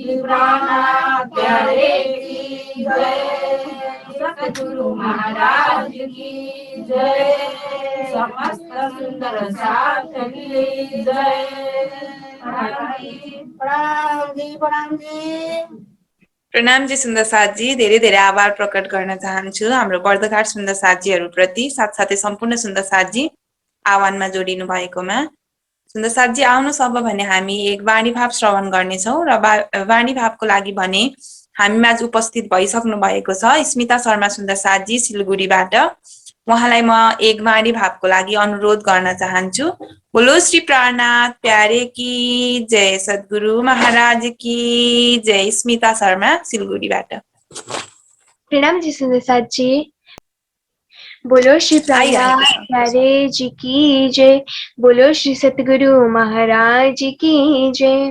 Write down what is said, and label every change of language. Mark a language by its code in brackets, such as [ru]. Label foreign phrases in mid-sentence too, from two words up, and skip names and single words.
[hi] प्राणनाथ प्यारे की जय। सतगुरु महाराज की जय। समस्त सुंदर साथ की जय। प्रणाम जी, प्रणाम जी। [ne] प्रणामजी सुन्दर साथजी, धेरै धेरै आभार प्रकट गर्न चाहन्छु हाम्रो वर्धघाट सुन्दर साथजीहरूप्रति, साथसाथै सम्पूर्ण सुन्दर साथजी आह्वानमा जोडिनु भएकोमा। सुन्दर साथजी आउनुहोस् अब भने हामी एक वाणी भाव श्रवण गर्नेछौँ र वाणी भावको लागि भने हामीमाझ उपस्थित भइसक्नु भएको छ स्मिता शर्मा सुन्दर साथजी सिलगढीबाट। उहाँलाई म एक वाणी भावको लागि अनुरोध गर्न चाहन्छु। [hi] बोलो श्री प्राणनाथ प्यारे की जय, सद्गुरु महाराज की जय। [ne] स्मिता शर्मा सिलगढीबाट। [hi] प्रणाम जी सुंदर साथ जी। बोलो श्री प्राणनाथ प्यारे जी की जय। बोलो श्री सतगुरु महाराज की जय।